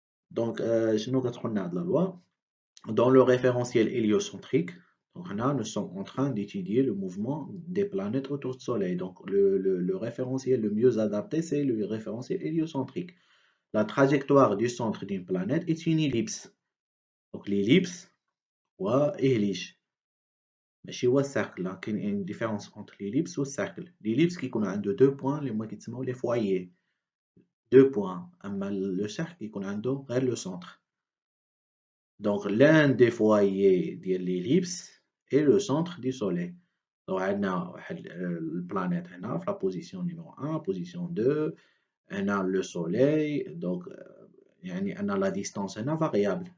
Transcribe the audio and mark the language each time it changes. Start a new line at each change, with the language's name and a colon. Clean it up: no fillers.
French: Donc, la loi. Dans le référentiel héliocentrique, donc, nous sommes en train d'étudier le mouvement des planètes autour du Soleil. Donc, le référentiel le mieux adapté, c'est le référentiel héliocentrique. La trajectoire du centre d'une planète est une ellipse. Donc, l'ellipse, est ellipse.
Arabic: ماشي هو السيركل كاين
French: une différence entre l'ellipse
Arabic: والcercle. L'ellipse كيكون عنده
French: 2 points
Arabic: اللي هما كيتسموا لي foyers.
French: 2 points.
Arabic: اما
French: le cercle
Arabic: كيكون عنده غير
French: le centre. Donc l'un des foyers
Arabic: ديال
French: l'ellipse est le centre du soleil. Donc
Arabic: عندنا واحد البلانيت هنا في
French: la position numéro 1, position 2.
Arabic: هنا
French: le soleil. Donc
Arabic: يعني أن
French: la distance هنا variable.